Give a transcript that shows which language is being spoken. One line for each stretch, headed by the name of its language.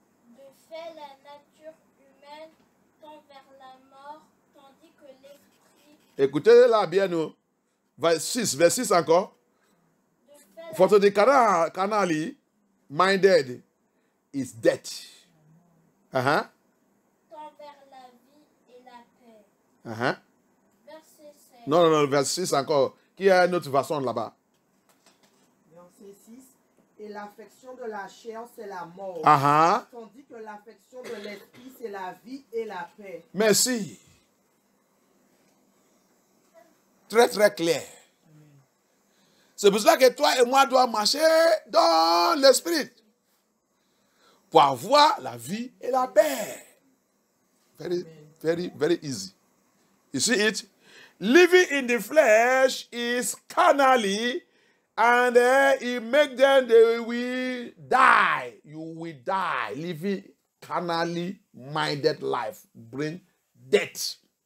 French: De fait, la nature humaine tend vers la mort, tandis que l'esprit... Écoutez là bien, nous. Verset 6 encore.
English: For to the carnally minded is death.
French: Tend vers la vie et la paix. Verset 7. Non, verset 6 encore. Qui a une autre version là-bas? Verset 6. Et l'affection de la chair, c'est la mort. Tandis que l'affection de l'esprit, c'est la vie et la paix. Merci. Très, très clair. C'est pour cela que toi et moi devons marcher dans l'esprit pour avoir la vie et la paix.
English: Very, very, very easy. You see it? Living in the flesh is carnally, and it makes them, they will die. You will die. Living carnally minded life bring death.